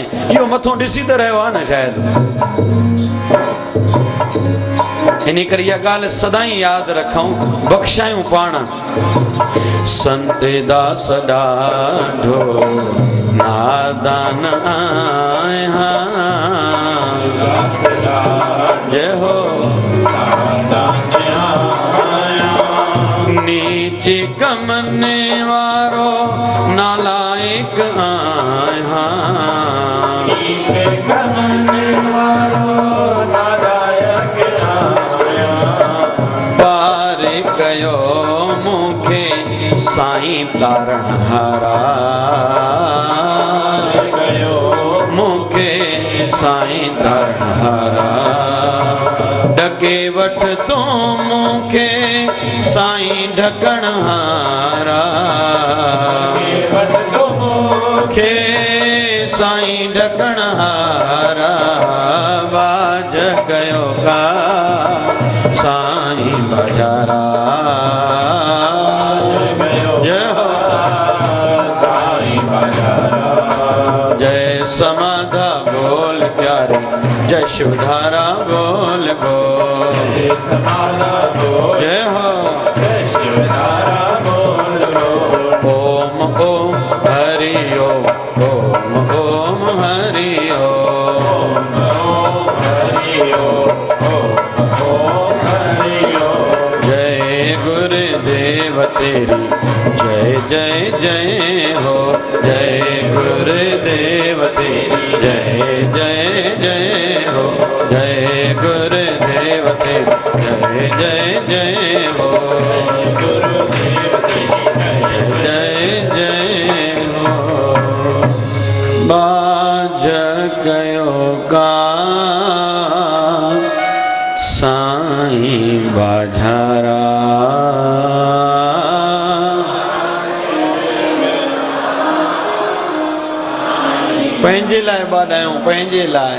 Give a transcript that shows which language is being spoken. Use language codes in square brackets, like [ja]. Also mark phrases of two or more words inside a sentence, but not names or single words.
[sd] इहो मथो ॾिसी त रहियो आहे न शायदि। इन करे इहा ॻाल्हि सदाईं यादि रखूं, बख़्शायूं पाण। संत दास ॾाढो नादान आहियां, जय हो नीचे कमने वारो नालायक आहियां, पार कयो मूंखे साईं तारण हारा, मूंखे साईं तारण हारा, ढके वठ तूं मूंखे साईं ढकण हारा, मूंखे साईं ढकण हारा, बाज कयो का साईं बाजारा, [hi] जय समाधा बोल प्यारे, जय शिवधारा बोल बोल, जय हो जय शिवधारा बोल बोल। [sa] ओम ओम हरि ओम, ओम ओम हरि ओम, ओम हरि ओम, ओम हरि ओम। [hi] जय गुरुदेव तेरी जय जय जय हो, जय गुरुदेव तेरी जय जय जय हो, जय गुरुदेव तेरी जय जय जय हो, गुरुदेव तेरी जय जय हो। [sd] बाज कयो का साईं बाझारा, पंहिंजे लाइ ॿाॾायूं, पंहिंजे लाइ।